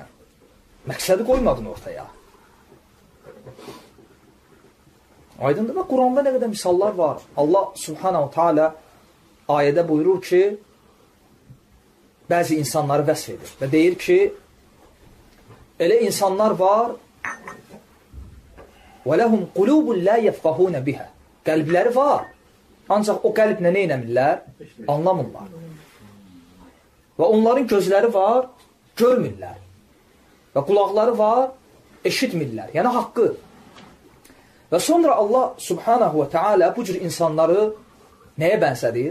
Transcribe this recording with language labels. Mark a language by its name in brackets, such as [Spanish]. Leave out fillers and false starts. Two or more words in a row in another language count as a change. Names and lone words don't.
[Azerbaijani] Məqsədi qoymadın ortaya. Aydındır və Quranda nə qədər misallar var. Allah subhanahu teala ayədə buyurur ki, bəzi insanları vəsf edir və deyir ki, elə insanlar var [Arabic] وَلَهُمْ قُلُوبٌ لَا يَفْقَهُونَ بِهَا [Azerbaijani] Qəlbləri var, ancaq o qəlblə nə eləmirlər? Anlamırlar. Və onların gözləri var, görmürlər. Və qulaqları var, eşitmirlər. Yəni haqqı. Və sonra Allah subhanahu və teala bu cür insanları nəyə bənzədir?